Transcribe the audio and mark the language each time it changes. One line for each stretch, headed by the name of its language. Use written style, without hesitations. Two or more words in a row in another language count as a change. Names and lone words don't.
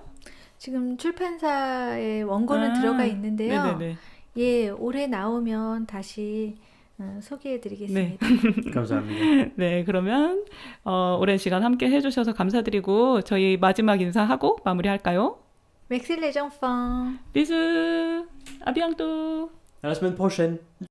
Korean: 지금 출판사에 원고는 들어가 있는데요. 네네네. 예, 올해 나오면 다시 소개해드리겠습니다. 감사합니다. 네, 그러면 오랜 시간 함께 해주셔서 감사드리고 저희 마지막 인사하고 마무리할까요?
French: Merci les enfants. Bisous, à bientôt. À la semaine prochaine.